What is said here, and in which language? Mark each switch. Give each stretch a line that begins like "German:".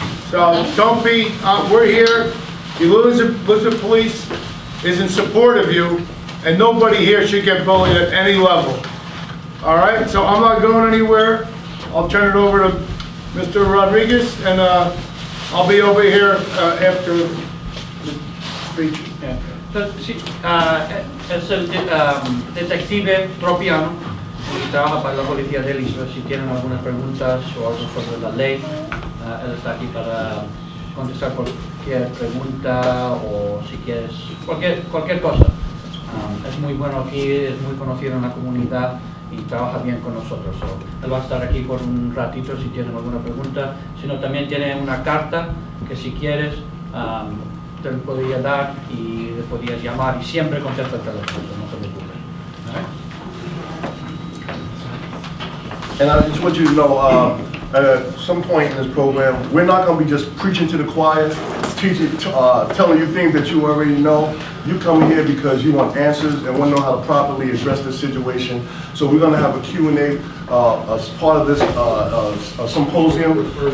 English: So don't be, we're here, the Elizabeth Police is in support of you, and nobody here should get bullied at any level. All right, so I'm not going anywhere. I'll turn it over to Mr. Rodriguez, and I'll be over here after the speech.
Spanish: Sí, es el detective Tropiano, que trabaja para la policía de Elizabeth. Si tienen algunas preguntas o algo sobre la ley, él está aquí para contestar cualquier pregunta o si quieres cualquier cosa. Es muy bueno aquí, es muy conocido en la comunidad y trabaja bien con nosotros. Él va a estar aquí por un ratito si tienen alguna pregunta. Si no, también tiene una carta que si quieres te lo podría dar y le podías llamar y siempre contesta el teléfono, no se preocupe.
English: And I just want you to know, at some point in this program, we're not going to be just preaching to the choir, telling you things that you already know. You come here because you want answers and want to know how to properly address this situation. So we're going to have a Q&A as part of this symposium.